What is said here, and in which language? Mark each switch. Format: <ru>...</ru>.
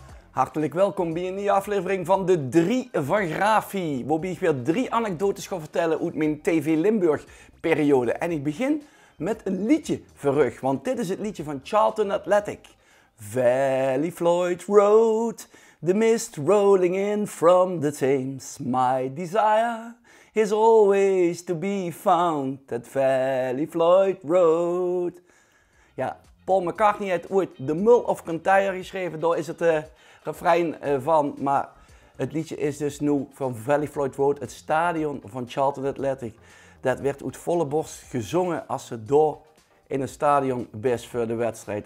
<nl>Hartelijk welkom bij een nieuwe aflevering van de 3 van Grafie. Waarbij ik weer 3 anekdotes ga vertellen uit mijn TV Limburg periode. En ik begin met een liedje verrug, want dit is het liedje van Charlton Athletic.</nl> <en>Valley Floyd Road, the mist rolling in from the Thames. My desire is always to be found at Valley Floyd Road.</en> <nl>Ja, Paul McCartney heeft ooit The Mull of Kintyre geschreven, daar is het refrein van. Maar het liedje is dus nu van Valley Floyd Road, het stadion van Charlton Athletic. Dat werd uit volle borst gezongen als ze door in een stadion best voor de wedstrijd.</nl>